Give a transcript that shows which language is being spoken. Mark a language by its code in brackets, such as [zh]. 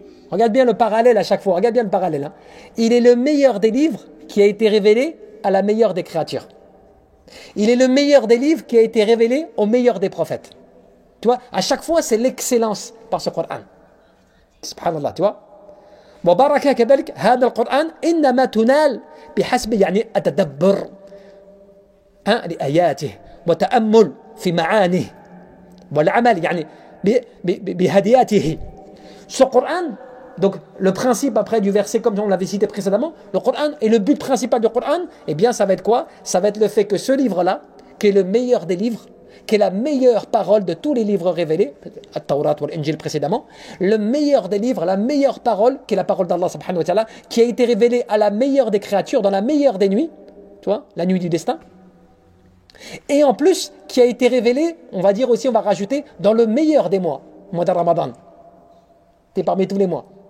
[fr] Regarde bien le parallèle à chaque fois. Regarde bien le parallèle. Hein. Il est le meilleur des livres qui a été révélé à la meilleure des créatures. Il est le meilleur des livres qui a été révélé au meilleur des prophètes. Tu vois, à chaque fois, c'est l'excellence par ce Coran. Subhanallah, tu vois. [ar] وبركة كذلك هذا القرآن إنما تنال بحسب يعني التدبر لآياته وتأمل في معانيه والعمل يعني بهدياته. [fr] Ce Coran, donc le principe après du verset comme on l'avait cité précédemment, le Coran et le but principal du Coran, eh bien ça va être quoi? Ça va être le fait que ce livre-là, qui est le meilleur des livres, qui est la meilleure parole de tous les livres révélés, At-Tawrat ou l'Injil précédemment, le meilleur des livres, la meilleure parole, qui est la parole d'Allah subhanahu wa ta'ala, qui a été révélée à la meilleure des créatures, dans la meilleure des nuits, tu vois, la nuit du destin, et en plus, qui a été révélée, on va dire aussi, on va rajouter, dans le meilleur des mois, mois de Ramadan. C'est parmi tous les mois.